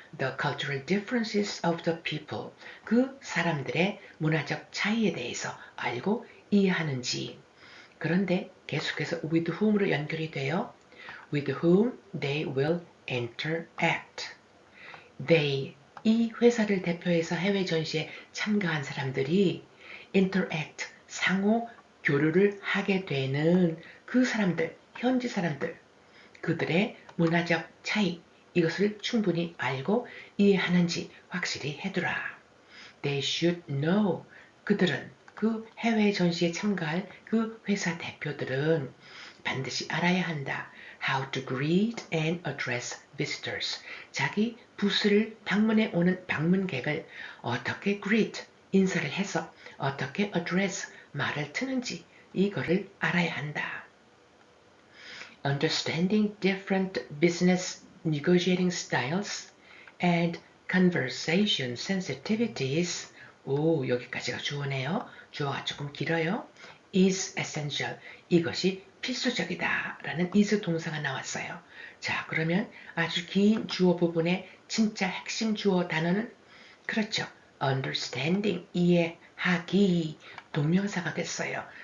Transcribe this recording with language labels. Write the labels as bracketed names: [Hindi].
[English] the cultural differences of the people. [Korean] 그 사람들의 문화적 차이에 대해서 알고 이해하는지. 그런데 계속해서 [English] with whom [Korean] 으로 연결이 돼요. [English] with whom they will interact. [Korean] They, 이 회사를 대표해서 해외 전시에 참가한 사람들이 interact, 상호 교류를 하게 되는 그 사람들, 현지 사람들, 그들의 문화적 차이, 이것을 충분히 알고 이해하는지 확실히 해두라. [English] They should know. [Korean] 그들은, 그 해외 전시에 참가할 그 회사 대표들은 반드시 알아야 한다. [English] How to greet and address visitors. [Korean] 자기 부스를 방문해 오는 방문객을 어떻게 greet, 인사를 해서 어떻게 address, 말을 트는지 이거를 알아야 한다. [English] Understanding different business negotiating styles and conversation sensitivities. [Korean] 오, 여기까지가 주어네요. 주어가 조금 길어요. [English] is essential. [Korean] 이것이 필수적이다 라는 is 동사가 나왔어요. 자, 그러면 아주 긴 주어 부분의 진짜 핵심 주어 단어는 그렇죠. understanding, 이해하기, 동명사가 됐어요.